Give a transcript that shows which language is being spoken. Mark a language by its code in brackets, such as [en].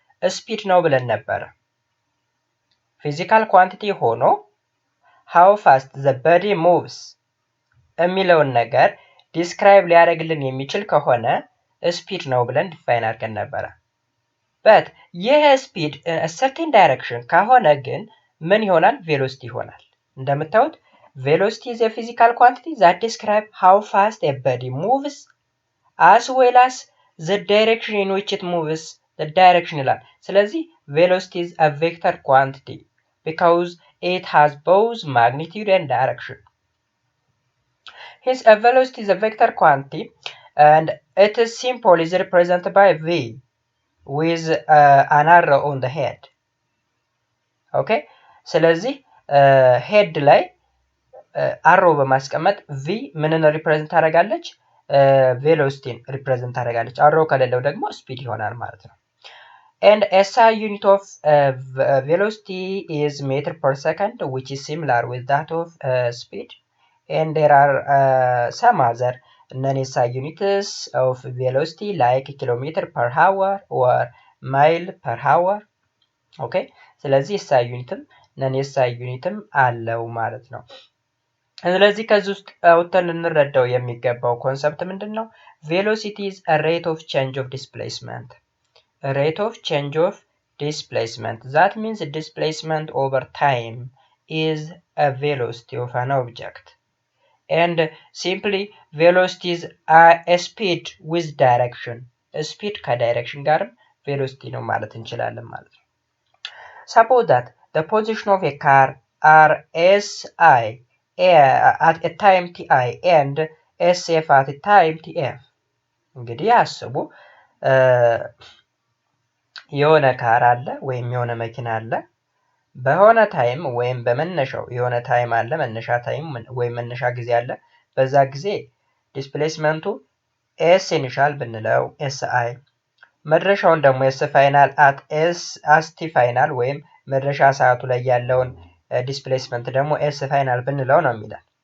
[am] ስፒድ ነው ብለን ነበር። ፊዚካል ኳንቲቲ ሆኖ [en] how fast the body moves [am] የሚለውን ነገር ዲስክራይብ ሊያደርግልን የሚችል ከሆነ ስፒድ ነው ብለን ዲፋይን አድርገን ነበረ። በት ይህ ስፒድ certain direction ከሆነ ግን ምን ይሆናል? ቬሎሲቲ ይሆናል። እንደምታዩት [en] velocity is a physical quantity that describes how fast a body moves as well as the direction in which it moves, the direction [am] ይላል። ስለዚህ [en] velocity is a vector quantity because it has both magnitude and direction. Hence a velocity is a vector quantity and its symbol is represented by v with an arrow on the head. [am] Okay, ስለዚህ ሄድ ላይ አሮ በማስቀመጥ ቪ ምንን ሪፕሬዘንት ታደርጋለች? ቬሎሲቲን ሪፕሬዘንት ታደርጋለች። አሮ ከሌለው ደግሞ ስፒድ ይሆናል ማለት ነው። [en] And SI unit of velocity is meter per second, which is similar with that of speed. And there are some other non-SI units of velocity like kilometer per hour or mile per hour. [am] Okay, ስለዚህ SI ዩኒትም non-SI ዩኒትም አለው ማለት ነው። ስለዚህ ከዚህ ውስጥ አውጥተን ልንረዳው የሚገባው ኮንሰፕት ምንድነው? [en] ቬሎሲቲ is a rate of change of displacement. A rate of change of displacement. That means displacement over time is a velocity of an object. And simply velocity is a speed with direction. A speed [am] ከዳይሬክሽን ጋርም [en] velocity [am] ነው ማለት እንችላለን ማለት ነው። [en] Suppose that the position of a car are SI at a time ti and SF at a time tf. [am] እንግዲህ አስቡ የሆነ ካር አለ ወይም የሆነ መኪና አለ በሆነ ታይም ወይም በመነሻው የሆነ ታይም አለ መነሻ ታይም ወይም መነሻ ጊዜ አለ። በዛ ጊዜ ዲስፕሌስመንቱ ኤስ ኢኒሻል ብንለው ኤስአይ መድረሻውን ደግሞ ኤስ ፋይናል አት ኤስ አስቲ ፋይናል ወይም መድረሻ ሰዓቱ ላይ ያለውን ዲስፕሌስመንት ደግሞ ኤስ ፋይናል ብንለው ነው የሚላል።